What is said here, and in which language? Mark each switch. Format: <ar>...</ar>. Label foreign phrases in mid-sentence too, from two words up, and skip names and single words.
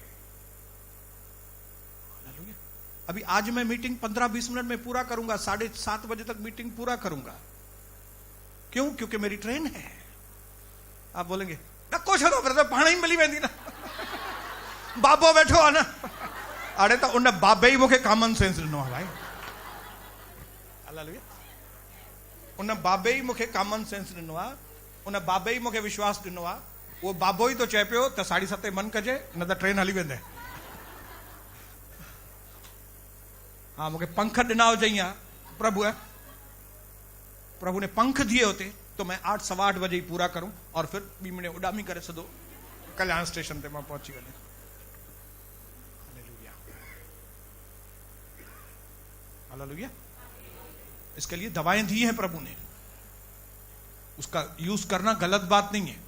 <hi>अभी आज मैं मीटिंग 15-20 मिनट में पूरा करूंगा, 7:30 बजे तक मीटिंग पूरा करूंगा। क्यों? क्योंकि मेरी ट्रेन है। आप बोलेंगे</hi> <sd>नक्को छो तो पानी मिली वेंदी ना, बाबो बैठो आ ना। अरे तो उन बाबे ही मूंखे</sd> <en>common sense</en> <sd>ॾिनो आहे भाई। हालेलुया। उन बाबे ही मूंखे</sd> <en>common sense</en> <sd>ॾिनो आहे, उन बाबे ही मूंखे विश्वास ॾिनो आहे। उहो बाबो ही तो चए पियो त 7:30 मन कजे, न त ट्रेन हली वेंदे। हाँ, मूंखे पंख ॾिना हुजई आहे</sd> <hi>प्रभु है, प्रभु ने पंख दिए होते तो मैं 8 सवा 8 बजे ही पूरा करूं और फिर 2 मिनट</hi> <sd>उडामी करे सदो कल्याण स्टेशन पे मैं पहुंची वने।</sd> <hi>हालेलुया, हालेलुया। इसके लिए दवाएं दी हैं प्रभु ने, उसका यूज करना गलत बात नहीं है।</hi>